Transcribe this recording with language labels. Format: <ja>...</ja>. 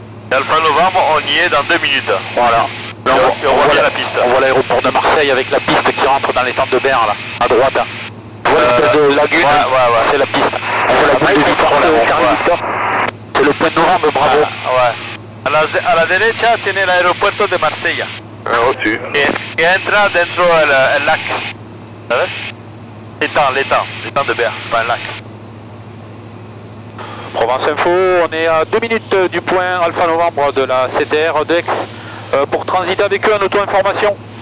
<fr>Et Alpha Novembre, on y est dans 2 minutes. Voilà. Là, on voit bien la piste. On voit l'aéroport de Marseille avec la piste qui rentre dans l'étang de Berre, là, à droite. Tu vois l'espèce de lagune, c'est la piste. On voit la boule de Victor là. C'est le point de Novembre, bravo.</fr> <es>A la derecha tiene el aeropuerto de Marsella.</es> <fr>Reçu.</fr> <es>Que entra dentro el lac. ¿Sabes?</es> <fr>L'étang de Berre, pas un lac. Provence Info, on est à 2 minutes du point Alpha Novembre de la CTR d'Aix pour transiter avec eux en auto-information.</fr>